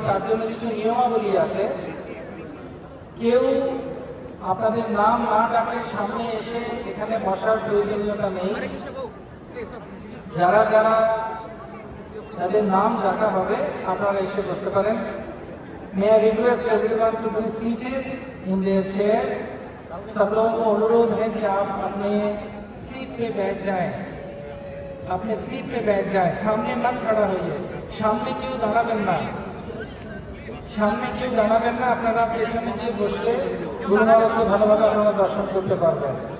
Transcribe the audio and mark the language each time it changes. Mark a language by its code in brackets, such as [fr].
[bn] তার জন্য কিছু নিয়মাবলী আছে। কেউ আপনাদের নাম না ডাকে সামনে এসে এখানে বসার প্রয়োজনীয়তা নেই। যারা যারা যাদের নাম ডাকা হবে আপনারা এসে বসতে পারেন। [en] May I request everyone to be seated in their chairs। [hi] सब लोगों को अनुरोध है कि आप अपने सीट पे बैठ जाएं। अपने सीट पे बैठ जाएं, सामने मत खड़ा होइए। सामने क्यों [bn] दाঁড়াবেন না, সামনে কেউ দাঁড়াবেন না। আপনারা পেছনে গিয়ে বসলে গুরু মহারাজকে ভালোভাবে আপনারা দর্শন করতে পারবেন।